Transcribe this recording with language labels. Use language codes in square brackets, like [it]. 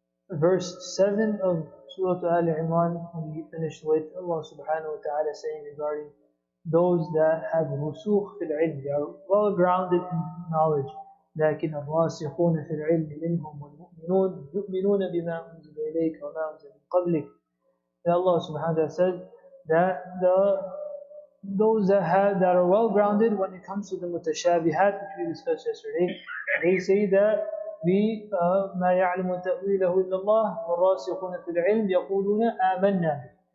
[en] Verse 7 of Surah Al-Imran, we finished with Allah subhanahu wa ta'ala saying regarding those that have rusukh fil ilm, they are well grounded in knowledge. [ar] لكن الراسخون في العلم منهم والمؤمنون يؤمنون بما أنزل إليك وما أنزل من قبلك. [en] Allah subhanahu wa ta'ala said that those that are well grounded when it comes to the mutashabihat, which we discussed yesterday, they say that we [ar] ما يعلم تأويله إلا الله والراسخون في العلم يقولون آمنا به.